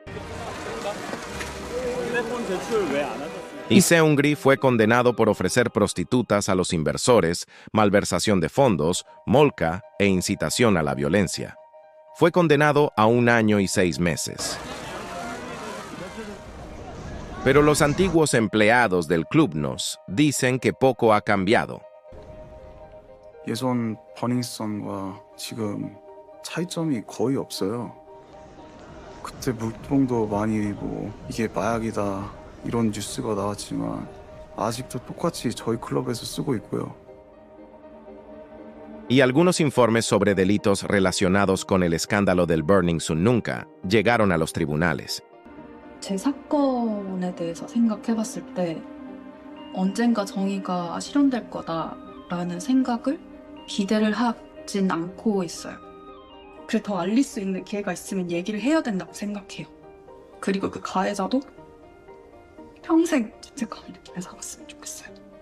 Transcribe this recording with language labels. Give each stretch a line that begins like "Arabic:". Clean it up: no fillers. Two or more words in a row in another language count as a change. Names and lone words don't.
Spanish: Y Seungri fue condenado por ofrecer prostitutas a los inversores, malversación de fondos, molca e incitación a la violencia. Fue condenado a 1 año y 6 meses. Pero los antiguos empleados del club nos dicen que poco ha cambiado.
Korean: 예전 버닝썬과 지금 차이점이 거의 없어요. 그때 물통도 많이 이게 마약이다 이런 뉴스가 나왔지만 아직도 똑같이 저희 클럽에서 쓰고 있고요.
Spanish: Y algunos informes sobre delitos relacionados con el escándalo del Burning Sun nunca llegaron a los tribunales.
Korean: 제 사건에 대해서 생각해봤을 때 언젠가 정의가 실현될 거다라는 생각을 기대를 하진 않고 있어요. 그래 더 알릴 수 있는 기회가 있으면 얘기를 해야 된다고 생각해요. 그리고 그 가해자도 평생 죄책감을 느끼며 살았으면 좋겠어요.